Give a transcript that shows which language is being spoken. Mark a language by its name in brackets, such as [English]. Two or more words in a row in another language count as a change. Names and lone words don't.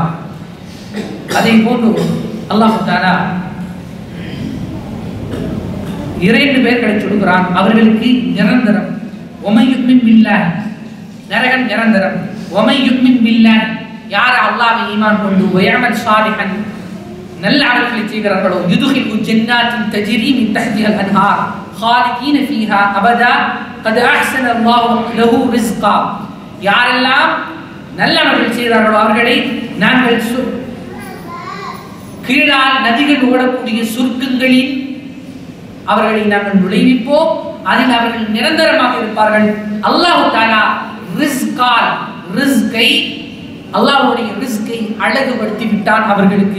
[Tamil] அதே போன்று அல்லாஹ் தஆலா 2 பேர்களை சொல்கிறான், அவர்களுக்கு நிரந்தரம். [Arabic] ومن يؤمن بالله, [Tamil] நரகம் நிரந்தரம். [Arabic] ومن يؤمن بالله, [Tamil] யார் அல்லாஹ்வை ஈமான் கொண்டு [Arabic] ويعمل صالحا [Tamil] நல்ல அமல்களை செய்கிறார்களோ, [Arabic] يدخله جنات تجري من تحتها الأنهار خالدين فيها أبدا قد أحسن الله له رزقا. [Tamil] யாரெல்லாம் நல்ல அமல்கள் செய்கிறார்களோ அவர்களை நாங்கள் கீழால் நதிகள் ஓடக்கூடிய சொர்க்கங்களில் அவர்களை நாங்கள் நுழைவிப்போம். அதில் அவர்கள் நிரந்தரமாக இருப்பார்கள். அல்லாஹ் தஆலா ரிஸ்கை அல்லாஹ்வுடைய ரிஸ்கை அழகுபடுத்தி விட்டான் அவர்களுக்கு.